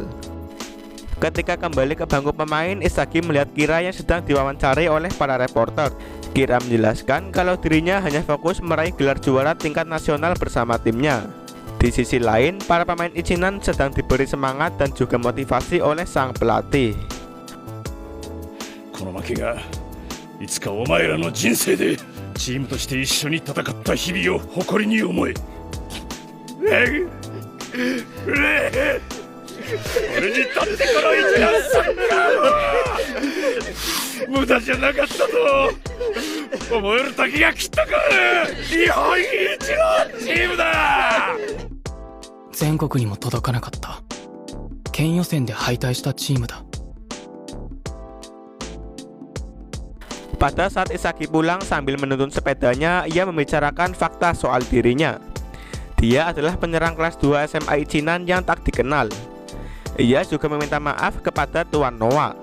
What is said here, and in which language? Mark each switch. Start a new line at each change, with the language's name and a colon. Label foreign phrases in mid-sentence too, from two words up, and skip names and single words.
Indonesian: Ketika kembali ke bangku pemain, Isagi melihat Kira yang sedang diwawancari oleh para reporter. Kira menjelaskan kalau dirinya hanya fokus meraih gelar juara tingkat nasional bersama timnya. Di sisi lain, para pemain Ichinan sedang diberi semangat dan juga motivasi oleh sang pelatih.
Japanese: この負けがいつかお前らの人生でチームとして一緒に戦った日々を誇りに思え。俺にとってこの一番サッカーは無駄じゃなかったと思える時が来たか。日本一のチームだ。全国にも届かなかった県予選で敗退したチームだ。
Indonesian: Pada saat Isagi pulang sambil menuntun sepedanya, ia membicarakan fakta soal dirinya. Dia adalah penyerang kelas 2 SMA Ichinan yang tak dikenal. Ia juga meminta maaf kepada Tuan Noah.